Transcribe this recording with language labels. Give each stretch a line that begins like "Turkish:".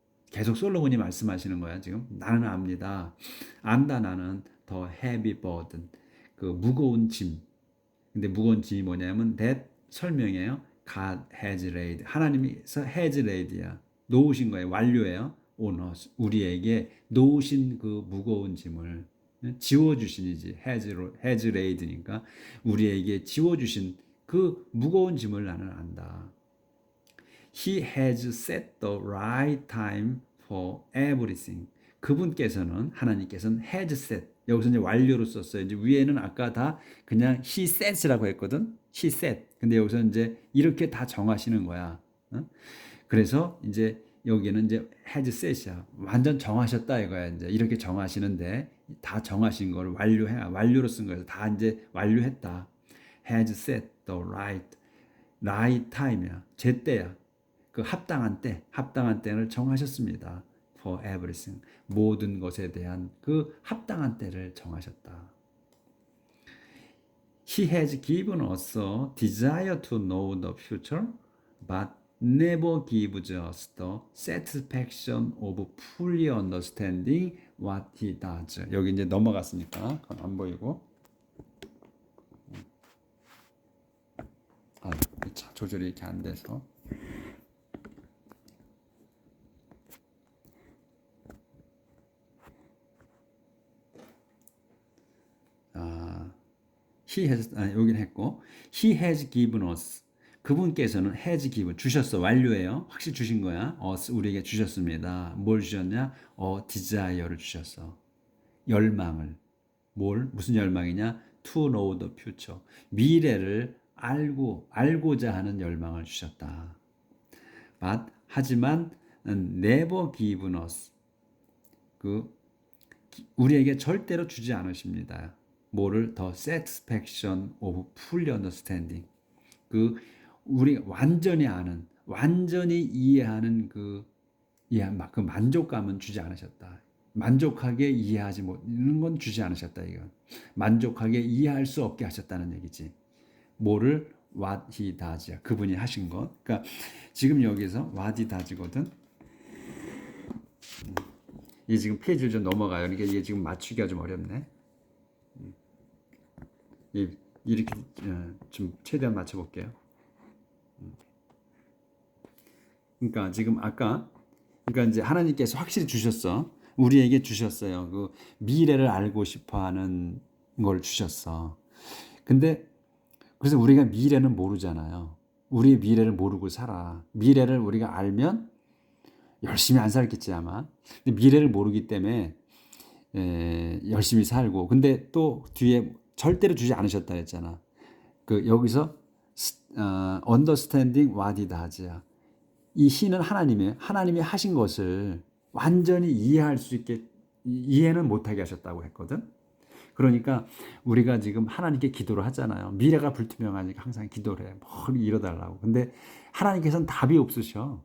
Korean: 계속 솔로몬이 말씀하시는 거야, 지금. 나는 압니다. 안다, 나는
English: the heavy burden.
Korean: 그 무거운 짐. 근데 무거운 짐이 뭐냐면 that 설명이에요.
English: God has laid.
Korean: 하나님께서
English: has laid
Korean: 야. 놓으신 거예요. 완료예요.
English: on us.
Korean: 우리에게 놓으신 그 무거운 짐을 지워주신이지.
English: has laid
Korean: 니까 우리에게 지워주신 그 무거운 짐을 나는 안다.
English: He has set the right time for everything.
Korean: 하나님께서는
English: has set.
Korean: 여기서 이제 완료로 썼어요. 이제 위에는 아까 다 그냥
English: he sets
Korean: 라고 했거든.
English: he set.
Korean: 근데 여기서 이제 이렇게 다 정하시는 거야. 그래서 이제 여기는 이제
English: has set
Korean: 이야. 완전 정하셨다 이거야. 이제 이렇게 정하시는데 다 정하신 걸 완료로 쓴 거예요. 다 이제 완료했다.
English: has set the right time이야.
Korean: 제때야. 그 합당한 때를 정하셨습니다.
English: For everything.
Korean: 모든 것에 대한 그 합당한 때를 정하셨다.
English: He has given us a desire to know the future, but never gives us the satisfaction of fully understanding what he does.
Korean: 여기 이제 넘어갔으니까 그건 안 보이고. 조절이 이렇게 안 돼서. 여기는 했고,
English: He has given us.
Korean: 그분께서는
English: has given
Korean: 주셨어. 완료예요. 확실히 주신 거야. 우리에게 주셨습니다. 뭘 주셨냐? desire를 주셨어. 열망을. 무슨 열망이냐?
English: To know the future.
Korean: 미래를 알고자 하는 열망을 주셨다. 하지만
English: never given us.
Korean: 우리에게 절대로 주지 않으십니다. 뭐를?
English: The satisfaction of fully understanding.
Korean: 우리 완전히 아는, 완전히 이해하는 그 만족감은 주지 않으셨다. 만족하게 이해하지 못하는 건 주지 않으셨다. 이건 만족하게 이해할 수 없게 하셨다는 얘기지. 뭐를?
English: What he does.
Korean: 그분이 하신 것. 그러니까 지금 여기서
English: what he does
Korean: 거든. 이 지금 페이지를 좀 넘어가요. 그러니까 이게 지금 맞추기가 좀 어렵네. 이렇게 좀 최대한 맞춰볼게요. 그러니까 지금 그러니까 이제 하나님께서 확실히 주셨어. 우리에게 주셨어요. 그 미래를 알고 싶어하는 걸 주셨어. 근데 그래서 우리가 미래는 모르잖아요. 우리의 미래를 모르고 살아. 미래를 우리가 알면 열심히 안 살겠지 아마. 근데 미래를 모르기 때문에 열심히 살고. 근데 또 뒤에 절대로 주지 않으셨다 했잖아. 여기서
English: understanding what he does야.
Korean: 이 He는 하나님이에요. 하나님이 하신 것을 완전히 이해할 수 있게 이해는 못하게 하셨다고 했거든. 그러니까 우리가 지금 하나님께 기도를 하잖아요. 미래가 불투명하니까 항상 기도를 해. 뭘 이뤄달라고. 근데 하나님께서는 답이 없으셔.